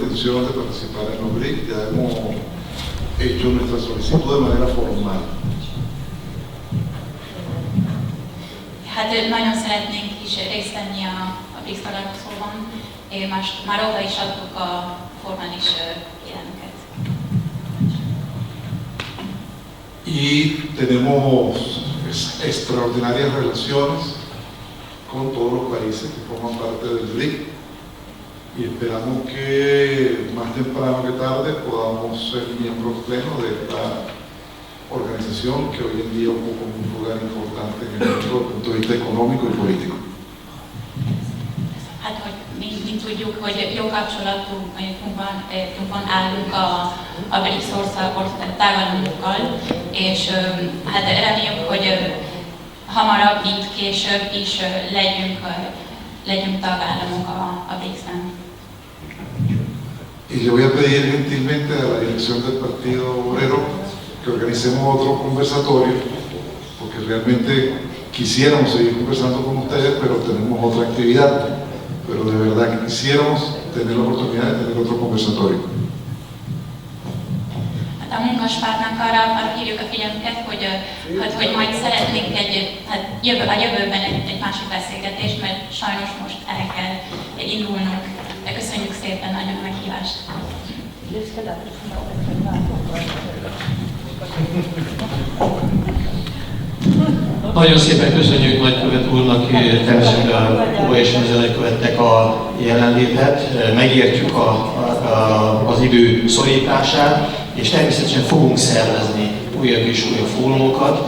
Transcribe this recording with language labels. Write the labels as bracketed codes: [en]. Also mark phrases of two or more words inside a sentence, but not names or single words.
[es] intención de participar en los BRICS, ya hemos hecho nuestra solicitud de manera formal. [hu] Hát nagyon szeretnénk is részt venni a BRICS találkozóban, már oda is adtuk a formális kérelmüket. [es] Y tenemos extraordinarias relaciones con todos los países que forman parte del BRIC y esperamos que más temprano que tarde podamos ser miembros plenos de esta organización que hoy en día ocupa un lugar importante en el mundo desde el punto de vista económico y político. [hu] Hát, hogy mi tudjuk, hogy jó kapcsolatunkban állunk a BRICS tagállamokkal, és hát reméljük, hogy hamarabb, mint később is legyünk tagállamok a BRICS-ben. [es] Y le voy a pedir gentilmente a la dirección del Partido Obrero que organicemos otro conversatorio, porque realmente quisiéramos seguir conversando con ustedes, pero tenemos otra actividad. Pero de verdad que quisiéramos tener la oportunidad de tener otro conversatorio. [hu] Hát a munkaspártnak arra hívjuk a figyelmüket, hogy majd szeretnénk a jövőben egy másik beszélgetést, mert sajnos most el kell indulnunk. De köszönjük szépen nagyon a meghívást. Nagyon szépen köszönjük nagykövet úrnak, természetesen Kuba és Venezuela követtek a jelenlétet, megértjük az idő szorítását, és természetesen fogunk szervezni újabb és újabb fórumokat.